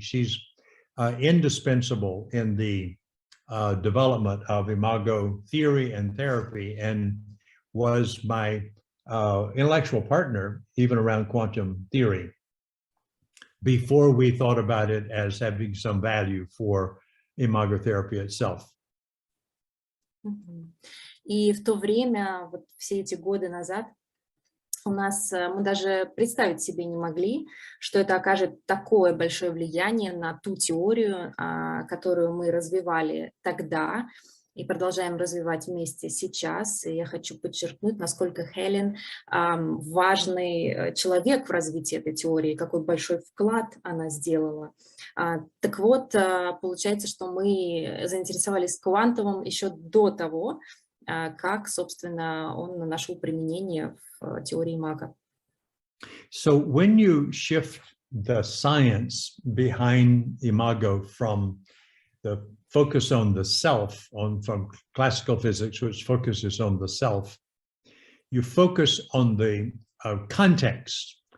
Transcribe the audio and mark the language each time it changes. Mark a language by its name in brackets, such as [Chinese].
[English] She's indispensable in the development of imago theory and therapy, and was my intellectual partner even around quantum theory before we thought about it as having some value for imago therapy itself. [Russian] И в то время, вот все эти годы назад, мы даже представить себе не могли, что это окажет такое большое влияние на ту теорию, которую мы развивали тогда и продолжаем развивать вместе сейчас. И я хочу подчеркнуть, насколько Хелен важный человек в развитии этой теории, какой большой вклад она сделала. Так вот, получается, что мы заинтересовались квантовым еще до того, как, собственно, он нашел применение в теории имаго. [English] So when you shift the science behind imago from the focus on the self, from classical physics, which focuses on the self, you focus on the context.